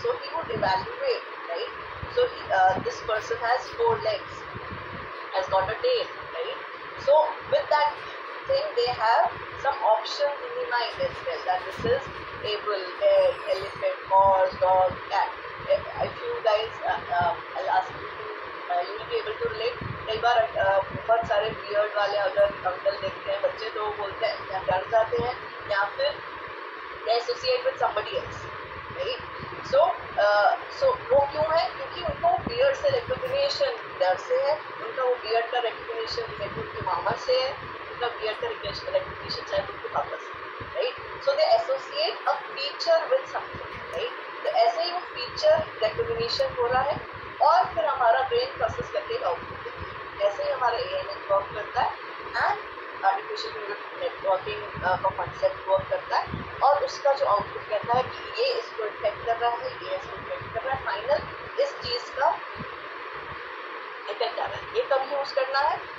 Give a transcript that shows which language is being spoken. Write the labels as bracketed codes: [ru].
[en] So he would evaluate, right? So this person has 4 legs, has got a tail, right? So with that thing, they have some options in the mind as well. That this is table, bed, elephant, horse, dog, cat. If you guys, I'll ask you to, you will be able to relate. [hi] कई बार बहुत सारे beard वाले अगर uncle देखते हैं बच्चे तो बोलते हैं या डर जाते हैं या फिर [en] they associate with somebody else, [hi] right? So वो क्यों है? क्योंकि उनको बियर्ड से रिकॉग्निशन डर से है, उनका वो बियर्ड का रिकॉग्निशन शायद उनकी मामा से है, उनका बियर्ड का रिकॉग्निशन शायद उनके पापा से, right? [en] So they associate a feature with something, right? [hi] तो ऐसे ही वो फीचर रिकॉग्निशन हो रहा है और फिर हमारा ब्रेन प्रोसेस करके आउटपुट देता है. ऐसे ही हमारा ANN वर्क करता है एंड आर्टिफिशियल न्यूरल नेटवर्किंग का कॉन्सेप्ट वर्क करता है और उसका जो आउटपुट कहता है कि ये इसको इफेक्ट कर रहा है, ये इसको इफेक्ट कर रहा है, फाइनल इस चीज का इफेक्ट आ रहा है. ये कब यूज करना है?